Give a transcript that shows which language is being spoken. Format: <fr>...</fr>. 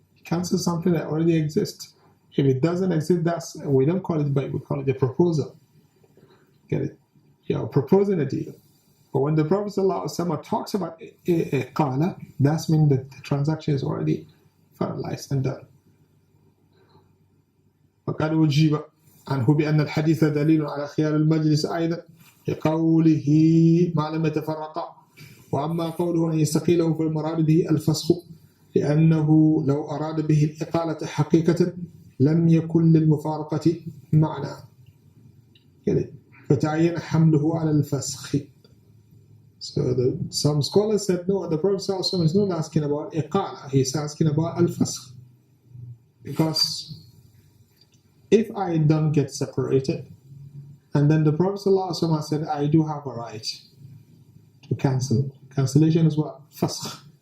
<en>You cancel something that already exists. If it doesn't exist, we don't call it bay', we call it a proposal. Get it? You're proposing a deal. But when the Prophet ﷺ talks about iqala, that means that the transaction is already finalized and done.</en> <ar>وقد وجب عنه بأن الحديث دليل على خيار المجلس أيضا لقوله ما لم يتفرقا. وأما قوله أن يستقيله فالمراد به الفسخ لأنه لو أراد به الإقالة حقيقة لم يكن للمفارقة معنى فتعين حمله على الفسخ.</ar> <en>So some scholars said, no, the Prophet ﷺ is not asking about iqala, he's asking about al-fasq. Because if I don't get separated, and then the Prophet ﷺ said, I do have a right to cancel. Cancellation is what? Fasq.</en>